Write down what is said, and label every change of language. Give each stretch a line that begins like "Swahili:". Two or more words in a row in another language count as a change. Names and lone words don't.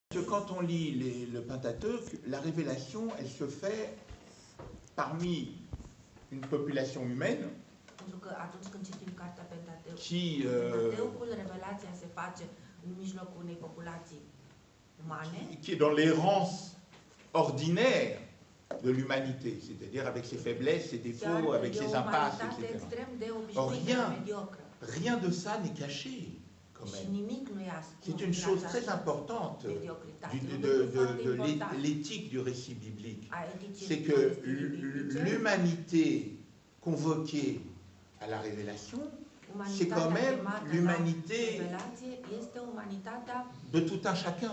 French: Quand on lit le Pentateuque, la révélation, elle se fait parmi une population humaine
Romanian: Pentru că atunci când citim cartea Pentateuc,
French: qui,
Romanian: Pentateucul, revelația se face în mijlocul unei populații umane,
French: qui est dans l'errance ordinaire de l'humanité, c'est-à-dire avec ses faiblesses, ses défauts, avec ses impasses, etc.
Romanian: extrem de obișnuită, mediocră.
French: Rien de ça n'est caché, quand
Romanian: Și
French: même.
Romanian: nimic nu e ascuns.
French: C'est une chose très importante de l'éthique du récit biblique. C'est que l'humanité convoquée à la révélation, c'est quand même l'humanité de tout un chacun.